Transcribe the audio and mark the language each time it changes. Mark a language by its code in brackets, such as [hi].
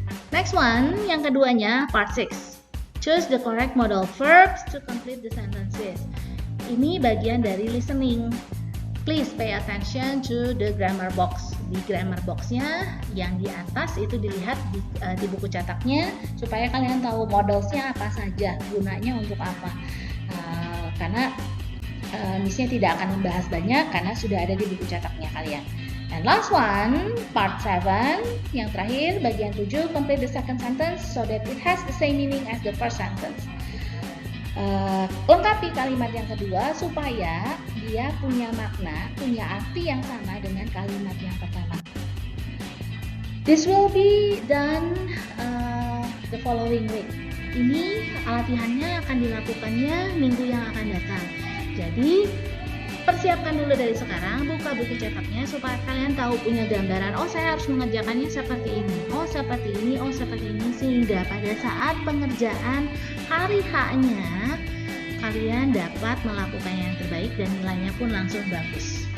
[en] Next one, [id] yang keduanya, [en] part 6, choose the correct modal verbs to complete the sentences. [id] Ini bagian dari listening. [en] Please pay attention to the grammar box. [id] Di grammar box-nya yang di atas itu dilihat di buku cetaknya, supaya kalian tahu modelsnya apa saja, gunanya untuk apa. Karena Miss-nya tidak akan membahas banyak karena sudah ada di buku cetaknya kalian. [en] And last one, part 7, [id] yang terakhir, bagian 7, [en] complete the second sentence so that it has the same meaning as the first sentence. [id] Lengkapi kalimat yang kedua supaya dia punya makna, punya arti yang sama dengan kalimat yang pertama. [en] This will be done the following week. [id] Ini latihannya akan dilakukannya minggu yang akan datang. Jadi persiapkan dulu dari sekarang, buka buku cetaknya supaya kalian tahu, punya gambaran, oh saya harus mengerjakannya seperti ini, oh seperti ini, oh seperti ini, sehingga pada saat pengerjaan hari H-nya kalian dapat melakukan yang terbaik dan nilainya pun langsung bagus.